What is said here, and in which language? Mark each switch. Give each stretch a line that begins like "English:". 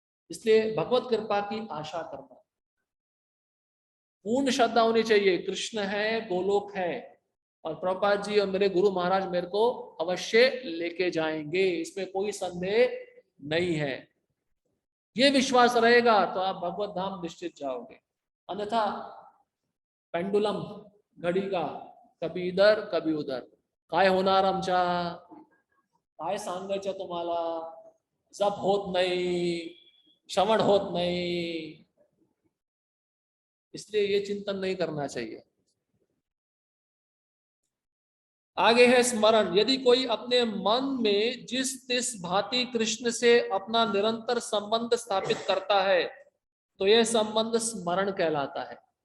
Hindi: इसलिए भगवत कृपा की आशा करना, पूर्ण श्रद्धा होनी चाहिए। कृष्ण है, गोलोक है, और प्रभुपाद जी और मेरे गुरु महाराज मेरे को अवश्य लेके जाएंगे, इसमें कोई संदेह नहीं है। ये विश्वास रहेगा तो आप भगवत धाम निश्चित जाओगे। अन्यथा पेंडुलम, घड़ी का कभी इधर कभी उधर,
Marathi: काय होणार आमच्या, काय सांगायचं तुम्हाला, जप होत नाही, श्रवण होत नहीं।
Hindi: इसलिए ये चिंतन नहीं करना चाहिए। आगे है स्मरण। यदि कोई अपने मन में जिस तिस भांति कृष्ण से अपना निरंतर संबंध स्थापित करता है तो यह संबंध स्मरण कहलाता है।